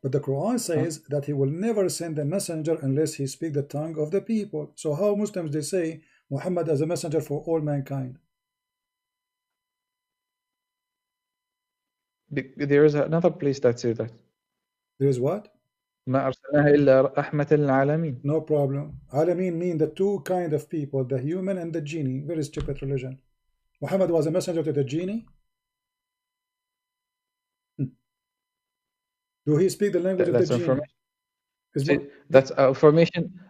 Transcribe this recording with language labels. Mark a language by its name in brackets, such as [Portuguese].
[English] but the Quran Huh? says that he will never send a messenger unless he speak the tongue of the people. So how Muslims they say Muhammad as a messenger for all mankind? There is another place that says that. There is what? [Arabic] ما أرسلناها إلا رحمة للعالمين. [English] No problem. Alameen mean the two kind of people, the human and the genie. Very stupid religion. Muhammad was a messenger to the genie. Hmm. Do he speak the language of the That's genie? information. See, that's information.